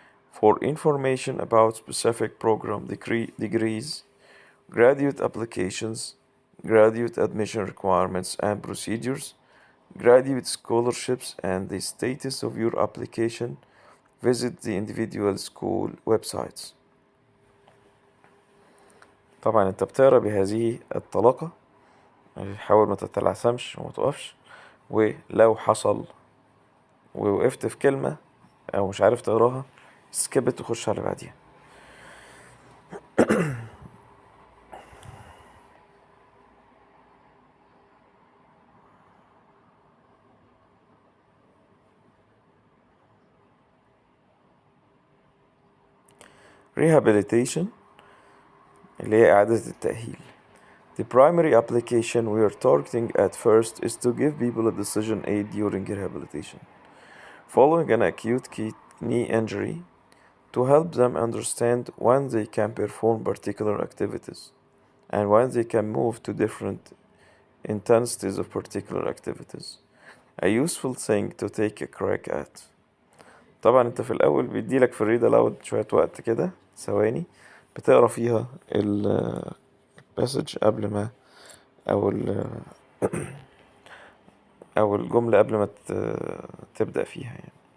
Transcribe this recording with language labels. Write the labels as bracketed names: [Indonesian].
[English] For information about specific program degrees, graduate applications, graduate admission requirements and procedures, graduate scholarships, and the status of your application. Visit the individual school websites. [Arabic] طبعا انت بتقرا بهذه الطلاقة، حاول ما تتلعثمش وما تقفش، ولو حصل ووقفت في كلمة او مش عارف تقراها سكبت وخش على بعديها. Rehabilitation اللي هي إعادة التأهيل. [English] The primary application we are targeting at first is to give people a decision aid during rehabilitation following an acute knee injury, to help them understand when they can perform particular activities and when they can move to different intensities of particular activities. A useful thing to take a crack at. [Arabic] طبعا انت في الاول بيديلك في الريد الاود شوية وقت كده ثواني بتقرا فيها الباسج قبل ما او او الجملة قبل ما تبدأ فيها يعني.